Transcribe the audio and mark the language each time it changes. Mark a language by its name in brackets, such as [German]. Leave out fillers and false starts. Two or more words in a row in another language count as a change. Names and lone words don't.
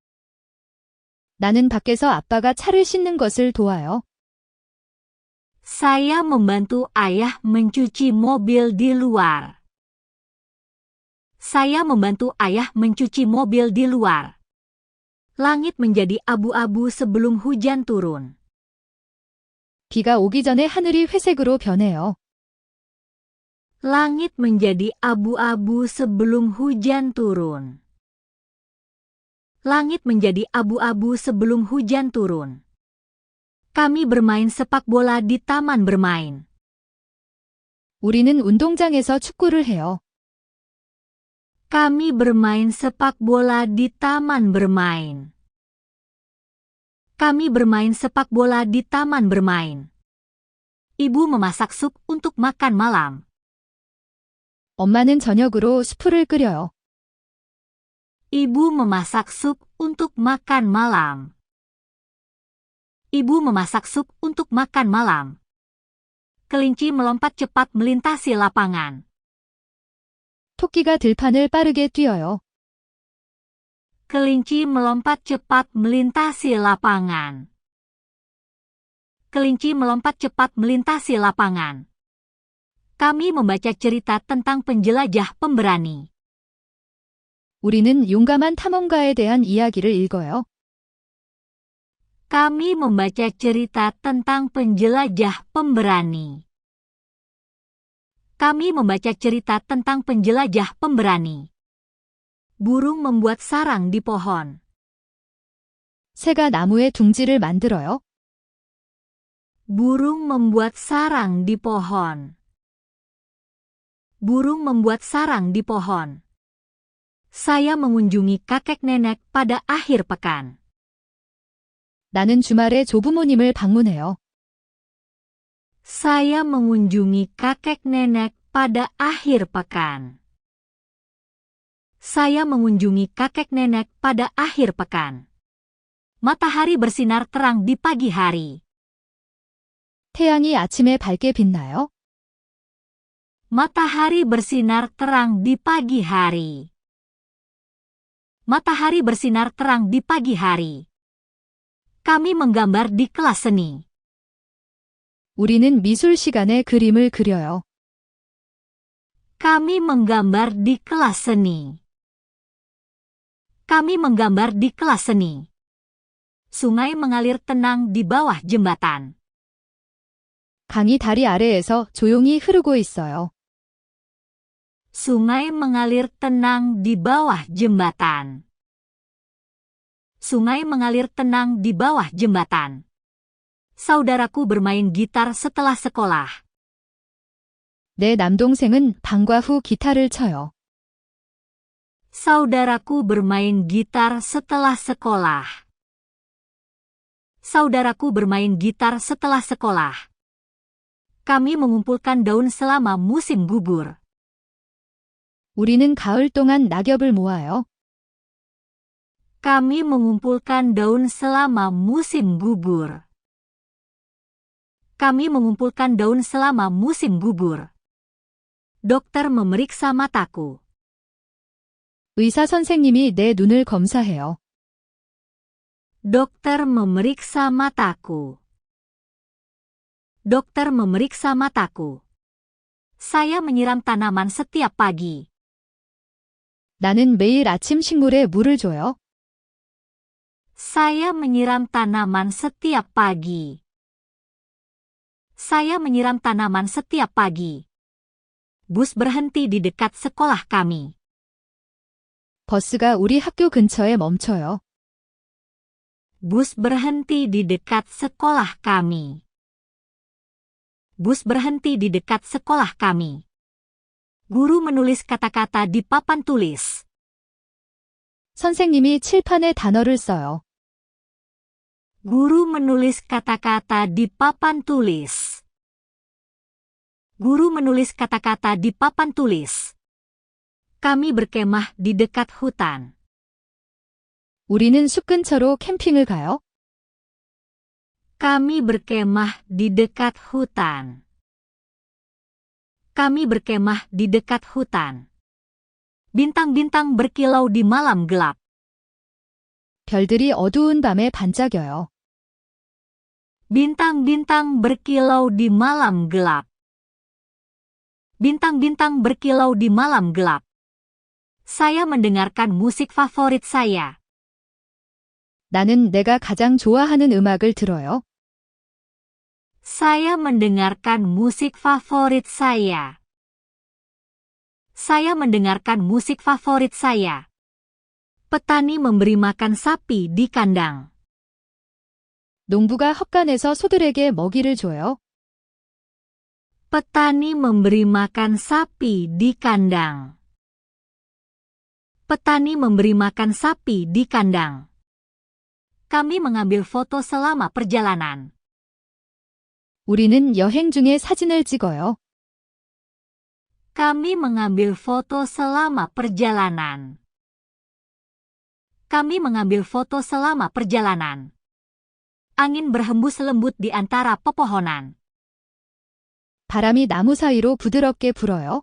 [Korean] 나는 밖에서 아빠가 차를 씻는 것을 도와요. [Indonesian] Saya membantu ayah mencuci mobil di luar. Saya membantu ayah mencuci mobil di luar. Langit menjadi abu-abu sebelum hujan turun. [Korean] 비가 오기 전에 하늘이 회색으로 변해요. [Indonesian] Langit menjadi abu-abu sebelum hujan turun. Langit menjadi abu-abu sebelum hujan turun. Kami bermain sepak bola di taman bermain. [Korean] 우리는 운동장에서 축구를 해요. [Indonesian] Kami bermain sepak bola di taman bermain. Kami bermain sepak bola di taman bermain. Ibu memasak sup untuk makan malam. [Korean] 엄마는 저녁으로 수프를 끓여요. [Indonesian] Ibu memasak sup untuk makan malam. Ibu memasak sup untuk makan malam. Kelinci melompat cepat melintasi lapangan. [Korean] 토끼가 들판을 빠르게 뛰어요. [Indonesian] Kelinci melompat cepat melintasi lapangan. Kelinci melompat cepat melintasi lapangan. Kami membaca cerita tentang penjelajah pemberani. [Korean] 우리는 용감한 탐험가에 대한 이야기를 읽어요. [Indonesian] Kami membaca cerita tentang penjelajah pemberani. Kami membaca cerita tentang penjelajah pemberani. Burung membuat sarang di pohon. [Korean] 새가 나무에 둥지를 만들어요. [Indonesian] Burung membuat sarang di pohon. Burung membuat sarang di pohon. Saya mengunjungi kakek nenek pada akhir pekan. [Korean] 나는 주말에 조부모님을 방문해요. [Indonesian] Saya mengunjungi kakek nenek pada akhir pekan. Saya mengunjungi kakek nenek pada akhir pekan. Matahari bersinar terang di pagi hari. [Korean] 태양이 아침에 밝게 빛나요? [Indonesian] Matahari bersinar terang di pagi hari. Matahari bersinar terang di pagi hari. Kami menggambar di kelas seni. [Korean] 우리는 미술 시간에 그림을 그려요. [Indonesian] Kami menggambar di kelas seni. Kami menggambar di kelas seni. Sungai mengalir tenang di bawah jembatan. [Korean] 강이 다리 아래에서 조용히 흐르고 있어요. [Indonesian] Sungai mengalir tenang di bawah jembatan. Sungai mengalir tenang di bawah jembatan. Saudaraku bermain gitar setelah sekolah. [Korean] 내 남동생은 방과 후 기타를 쳐요. [Indonesian] Saudaraku bermain gitar setelah sekolah. Saudaraku bermain gitar setelah sekolah. Kami mengumpulkan daun selama musim gugur. [Korean] 우리는 가을 동안 낙엽을 모아요. [Indonesian] Kami mengumpulkan daun selama musim gugur. Kami mengumpulkan daun selama musim gugur. Dokter memeriksa mataku. [Korean] 의사 선생님이 내 눈을 검사해요. [Indonesian] Dokter memeriksa mataku. Dokter memeriksa mataku. Saya menyiram tanaman setiap pagi. [Korean] 나는 매일 아침 식물에 물을 줘요. [Indonesian] Saya menyiram tanaman setiap pagi. Saya menyiram tanaman setiap pagi. Bus berhenti di dekat sekolah kami. [Korean] 버스가 우리 학교 근처에 멈춰요. [Indonesian] Bus berhenti di dekat sekolah kami. Bus berhenti di dekat sekolah kami. Guru menulis kata-kata di papan tulis. [Korean] 선생님이 칠판에 단어를 써요. [Indonesian] Guru menulis kata-kata di papan tulis. Guru menulis kata-kata di papan tulis. Kami berkemah di dekat hutan. [Korean] 우리는 숲 근처로 캠핑을 가요. [Indonesian] Kami berkemah di dekat hutan. Kami berkemah di dekat hutan. Bintang-bintang berkilau di malam gelap. [Korean] 별들이 어두운 밤에 반짝여요. [Indonesian] Bintang-bintang berkilau di malam gelap. Bintang-bintang berkilau di malam gelap. Saya mendengarkan musik favorit saya. [Korean] 나는 내가 가장 좋아하는 음악을 들어요. [Indonesian] Saya mendengarkan musik favorit saya. Saya mendengarkan musik favorit saya. Petani memberi makan sapi di kandang. [Korean] 농부가 헛간에서 소들에게 먹이를 줘요. [Indonesian] Petani memberi makan sapi di kandang. Petani memberi makan sapi di kandang. Kami mengambil foto selama perjalanan. [Korean] 우리는 여행 중에 사진을 찍어요. [Indonesian] Kami mengambil foto selama perjalanan. Kami mengambil foto selama perjalanan. Angin berhembus lembut di antara pepohonan. [Korean] 바람이 나무 사이로 부드럽게 불어요.